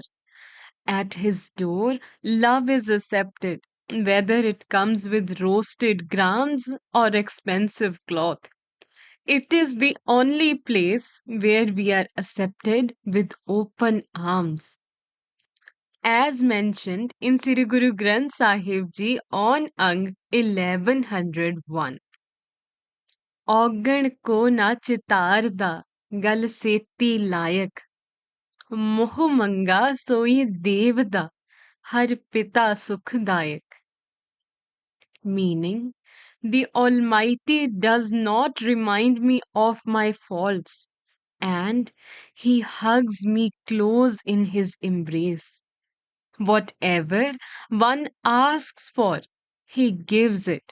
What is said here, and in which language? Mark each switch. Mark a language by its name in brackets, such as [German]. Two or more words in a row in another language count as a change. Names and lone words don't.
[English] At his door, love is accepted, whether it comes with roasted grams or expensive cloth. It is the only place where we are accepted with open arms. As mentioned in Sri Guru Granth Sahib Ji on Ang 1101. [Punjabi] ਔਗਣ ਕੋ ਨਾ ਚਿਤਾਰਦਾ ਗਲ ਸੇਤੀ ਲਾਇਕ ਮੋਹ ਮੰਗਾ ਸੋਈ ਦੇਵ ਦਾ ਹਰ ਪਿਤਾ ਸੁਖਦਾਇਕ. [English] meaning the Almighty does not remind me of my faults, and He hugs me close in His embrace. Whatever one asks for, He gives it.